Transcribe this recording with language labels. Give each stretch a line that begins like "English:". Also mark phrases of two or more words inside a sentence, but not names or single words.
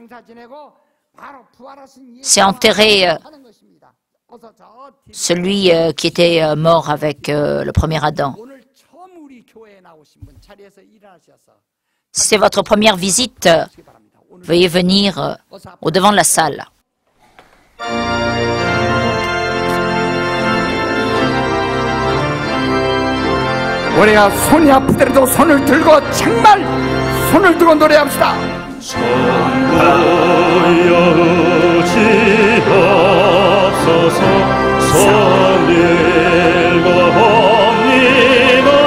French: C'est enterrer celui qui était mort avec le premier Adam. Si c'est votre première visite, veuillez venir au devant de la salle.
Korean: 우리가 손이 아프더라도 손을 들고 정말 손을 들고 노래합시다. 전부여지옵소서 손 들고 옵니다.